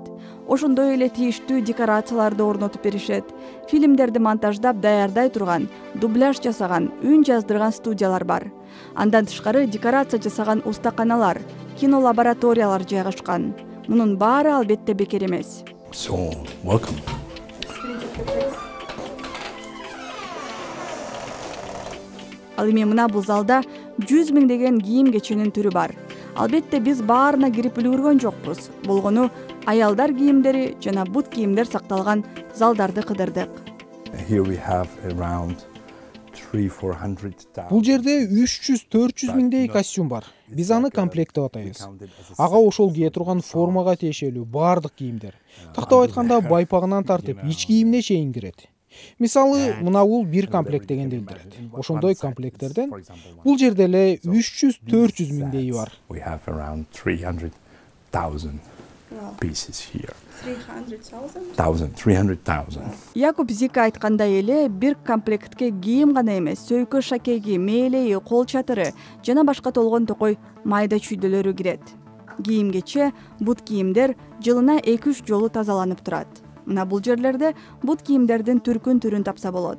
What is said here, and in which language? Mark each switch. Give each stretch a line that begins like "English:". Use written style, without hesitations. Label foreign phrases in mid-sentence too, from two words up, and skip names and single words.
Kyrgyz: Ошондой эле тийиштүү декорацияларды орнотуп беришет. Фильмдерди монтаждап даярдай турган, дубляж жасаган, үн жаздырган студиялар бар. Андан тышкары декорация жасаган устаканалар, кино лабораториялар жайгашкан. Мунун баары албетте бекер эмес.
English: So, welcome.
Kyrgyz: Ал эми мына бул залда 100 миңдеген кийим кеченин түрү бар. Албетте биз баарына кирип үлгүргөн жокпуз. Болгону аялдар кийимдери жана бут кийимдер сакталган залдарды кыдырдык.
English: Here we have around 300-400,000.
Kyrgyz: Бул жерде 300-400 миңдей костюм бар. Биз аны комплект деп атайбыз. Ага ошол кие турган формага тиешелүү баардык кийимдер. Тактап айтканда байпагынан тартып ич кийимине чейин кирет. Мисалы, мына бул бир комплект дегенди билдирет. Ошондой комплекттерден бул жерде эле 300-400 миңдейи бар.
English: We have around 300,000 pieces here. 300,000.
Kyrgyz: Якуб Зика айткандай эле бир комплектке кийим гана эмес, сөйкө шакеги, мээлеи, кол чатыры жана башка толгон токой майда чүйдөлөрү кирет. Кийимгече бут кийимдер жылына 2-3 жолу тазаланып турат. Мына бул жерлерде бут кийимдердин түркүн тапса болот.